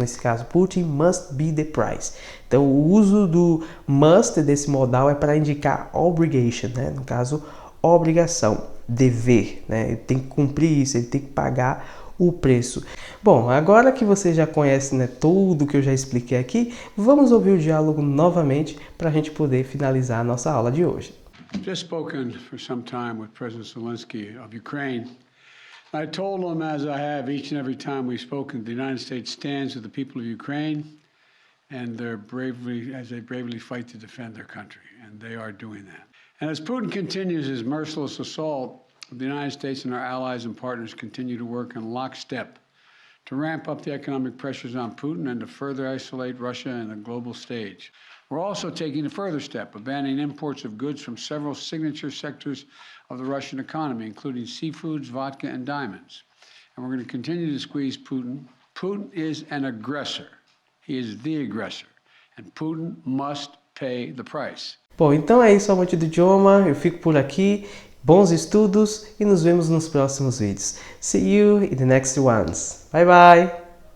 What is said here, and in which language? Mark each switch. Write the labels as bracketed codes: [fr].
[pt] Nesse caso, [en] Putin must be the price. [pt] Então o uso do must desse modal é para indicar obligation, né? No caso, obrigação, dever, né? Ele tem que cumprir isso, ele tem que pagar o preço. Bom, agora que você já conhece, né, tudo que eu já expliquei aqui, vamos ouvir o diálogo novamente para a gente poder finalizar a nossa aula de hoje. [en] I've just spoken for some time with President Zelensky of Ukraine. I told him, as I have each and every time we've spoken, the United States stands with the people of Ukraine and as they bravely fight to defend their country, and they are doing that. And as Putin continues his merciless assault, the United States and our allies and partners continue to work in lockstep to ramp up the economic pressures on Putin and to further isolate Russia in the global stage. We're also taking a further step of banning imports of goods from several signature sectors of the Russian economy, including seafoods, vodka, and diamonds. And we're going to continue to squeeze Putin. Putin is an aggressor. He is the aggressor. And Putin must pay the price. [pt] Bom, então é isso, amante do idioma. Eu fico por aqui. Bons estudos e nos vemos nos próximos vídeos. [en] See you in the next ones. Bye bye!